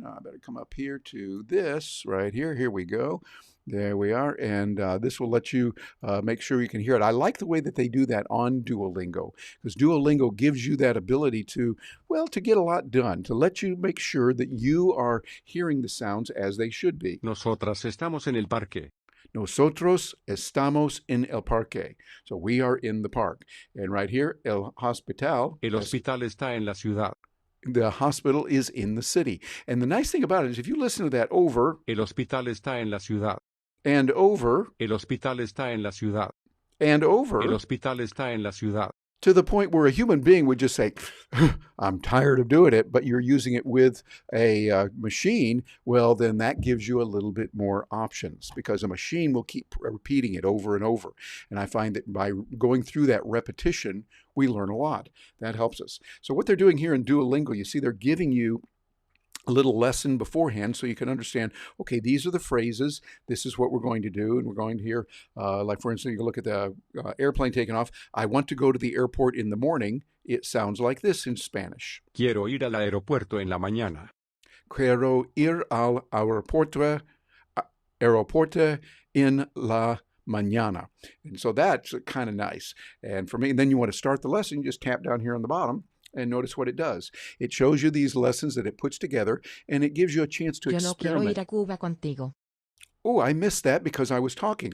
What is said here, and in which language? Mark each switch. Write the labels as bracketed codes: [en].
[en] I better come up here to this right here. Here we go. There we are, and this will let you make sure you can hear it. I like the way that they do that on DuoLingo, because DuoLingo gives you that ability to, well, to get a lot done, to let you make sure that you are hearing the sounds as they should be. [es] Nosotras estamos en el parque. Nosotros estamos en el parque. [en] So we are in the park. And right here, [es] el hospital. El hospital está en la ciudad. [en] The hospital is in the city. And the nice thing about it is if you listen to that over. [es] El hospital está en la ciudad. [en] And over. [es] El hospital está en la ciudad. [en] And over. [es] El hospital está en la ciudad. [en] To the point where a human being would just say, I'm tired of doing it, but you're using it with a machine, well, then that gives you a little bit more options, because a machine will keep repeating it over and over. And I find that by going through that repetition, we learn a lot. That helps us. So what they're doing here in DuoLingo, you see they're giving you a little lesson beforehand so you can understand, okay, these are the phrases, this is what we're going to do, and we're going to hear, like for instance, you can look at the airplane taking off. I want to go to the airport in the morning. It sounds like this in Spanish. [es] Quiero ir al aeropuerto en la mañana. Quiero ir al aeropuerto en la mañana. [en] And so that's kind of nice. And for me, and then you want to start the lesson, you just tap down here on the bottom, And notice what it does. It shows you these lessons that it puts together, and it gives you a chance to [es] Yo no quiero ir [en] experiment. [es] a Cuba contigo. [en] Oh, I missed that because I was talking.